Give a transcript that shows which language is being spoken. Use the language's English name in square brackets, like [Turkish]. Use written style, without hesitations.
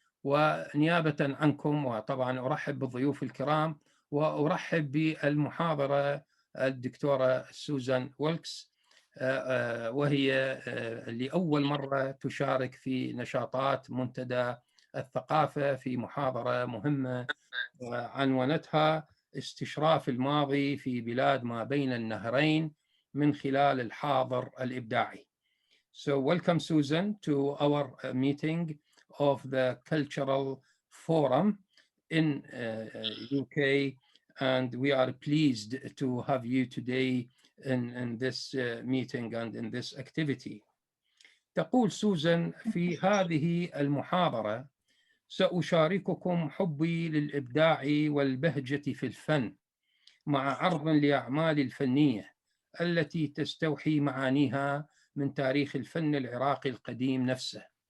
[Arabic] ونيابة عنكم وطبعا أرحب بالضيوف الكرام وأرحب بالمحاضرة الدكتورة سوزان ويلكس، وهي لأول مرة تشارك في نشاطات منتدى الثقافة في محاضرة مهمة عنونتها استشراف الماضي في بلاد ما بين النهرين من خلال الحاضر الإبداعي. [English] So welcome Susan to our meeting of the Cultural Forum in UK, and we are pleased to have you today in this meeting and in this activity. [Arabic] تقول سوزان في هذه المحاضرة: سأشارككم حبي للأبداع والبهجة في الفن مع عرض لأعمالي الفنية التي تستوحي معانيها من تاريخ الفن العراقي القديم نفسه.